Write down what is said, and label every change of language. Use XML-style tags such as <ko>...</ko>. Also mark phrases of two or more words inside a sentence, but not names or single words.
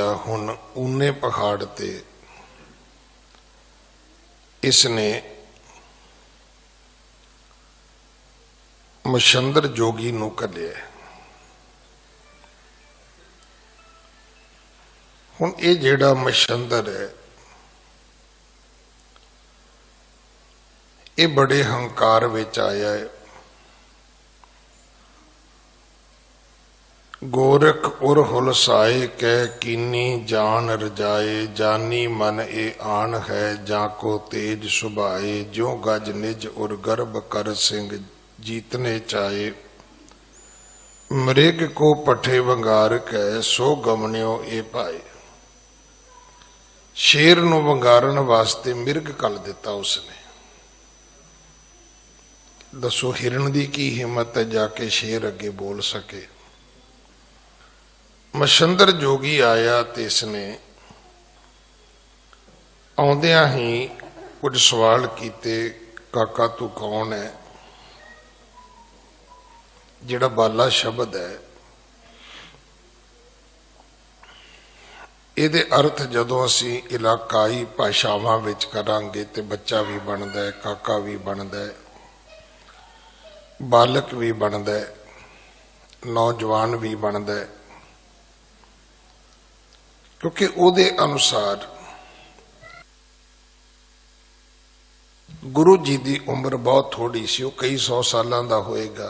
<pa>ਹੁਣ ਊਨੇ ਪਹਾੜ ਤੇ ਇਸਨੇ ਮਛੰਦਰ ਜੋਗੀ ਨੂੰ ਘੱਲਿਆ। ਹੁਣ ਯੇ ਜਿਹੜਾ ਮਛੰਦਰ ਹੈ ਯੇ ਬੜੇ ਹੰਕਾਰ ਵਿਚ ਆਇਆ ਹੈ।</pa> <bra>गोरख उर हुलसाए कह कीनी जान रजाए, जानी मन ए आन है जाको तेज सुभाए। ज्यों गज निज उर गर्भ कर सिंह जीतने चाहे, मृग को पठे वंगार कह सो गमनियो ए पाए।</bra> <pa>ਸ਼ੇਰ ਨੂੰ ਵੰਗਾਰਨ ਵਾਸਤੇ ਮਿਰਗ ਕਲ ਦਿੱਤਾ ਉਸਨੇ। ਦੱਸੋ ਹਿਰਣ ਦੀ ਕੀ ਹਿੰਮਤ ਹੈ ਜਾਕੇ ਸ਼ੇਰ ਅੱਗੇ ਬੋਲ ਸਕੇ। ਮਛੰਦਰ ਜੋਗੀ ਆਇਆ ਤੇ ਇਸਨੇ ਆਉਂਦਿਆਂ ਹੀ ਕੁਛ ਸਵਾਲ ਕੀਤੇ ਕਾਕਾ ਤੂੰ ਕੌਣ ਹੈ, ਜਿਹੜਾ ਬਾਲਾ ਸ਼ਬਦ ਹੈ, ਇਹਦੇ ਅਰਥ ਜਦੋਂ ਅਸੀਂ ਇਲਾਕਾਈ ਭਾਸ਼ਾਵਾਂ ਵਿੱਚ ਕਰਾਂਗੇ ਤੇ ਬੱਚਾ ਵੀ ਬਣਦਾ ਹੈ, ਕਾਕਾ ਵੀ ਬਣਦਾ ਹੈ, ਬਾਲਕ ਵੀ ਬਣਦਾ ਹੈ, ਨੌਜਵਾਨ ਵੀ ਬਣਦਾ ਹੈ, ਕਿਉਂਕਿ ਉਹਦੇ ਅਨੁਸਾਰ ਗੁਰੂ ਜੀ ਦੀ ਉਮਰ ਬਹੁਤ ਥੋੜੀ ਸੀ, ਉਹ ਕਈ 100 ਸਾਲਾਂ ਦਾ ਹੋਏਗਾ।</pa>